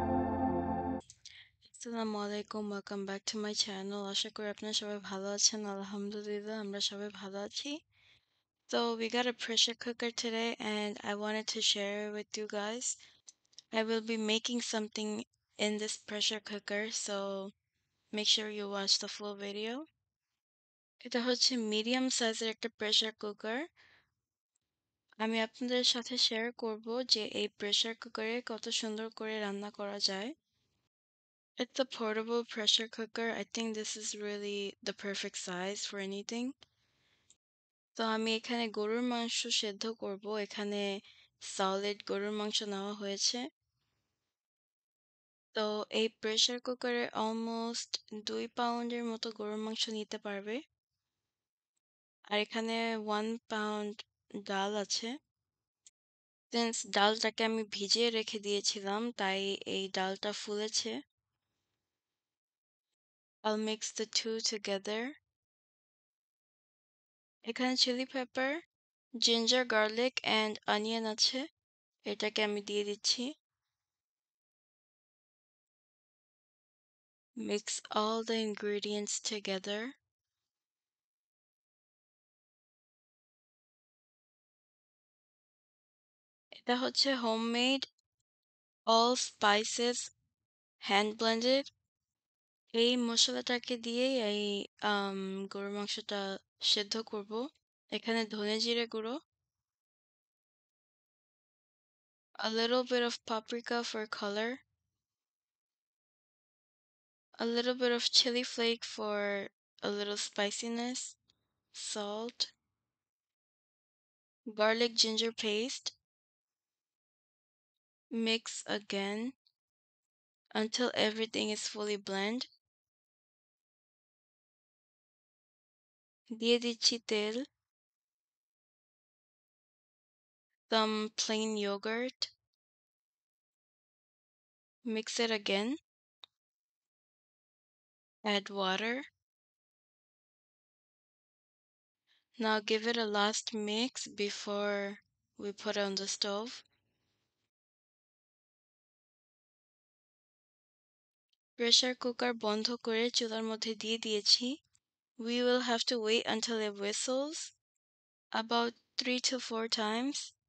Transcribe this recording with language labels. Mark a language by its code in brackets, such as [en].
[en] আলাইকুম, welcome back to my channel. [bn] আশা করি আপনারা সবাই ভালো আছেন। আলহামদুলিল্লাহ, আমরা সবাই ভালো আছি। [en] So we got a pressure cooker today and I wanted to share it with you guys. I will be making something in this pressure cooker, so make sure you watch the full video. [bn] এটা হচ্ছে medium সাইজের একটা pressure cooker. আমি আপনাদের সাথে share করব যে এই প্রেসার কুকারে কত সুন্দর করে রান্না করা যায়। [en] It's a portable pressure cooker. I think this is really the perfect size for anything. [bn] তো আমি এখানে গরুর মাংস সেদ্ধ করব। এখানে সলিড গরুর মাংস নেওয়া হয়েছে। তো এই প্রেসার কুকারে অলমোস্ট 2 পাউন্ডের মতো গরুর মাংস নিতে পারবে। আর এখানে 1 পাউন্ড ডাল আছে। সিন্স ডালটাকে আমি ভিজিয়ে রেখে দিয়েছিলাম, তাই এই ডালটা ফুলেছে। [en] I'll mix the two together. [bn] এখানে chilli paper, ginger garlic and onion আছে, এটাকে আমি দিয়ে দিচ্ছি। [en] Mix all the ingredients together. [bn] এটা হচ্ছে homemade [en] all spices hand blended. [bn] এই মশলাটাকে দিয়েই এই গরুর মাংসটা সেদ্ধ করব। এখানে ধনে জিরে গুঁড়ো, [en] a little bit of paprika for color, a little bit of chili flake for a little spiciness, salt, garlic ginger paste. Mix again until everything is fully blend. [bn] দিয়ে দিচ্ছি তেল, [en] some plain yogurt. Mix it again. Add water. Now give it a last mix before we put it on the stove. [bn] Pressure cooker বন্ধ করে চুলার মধ্যে দিয়ে দিয়েছি। [en] We will have to wait until it whistles about 3 to 4 times.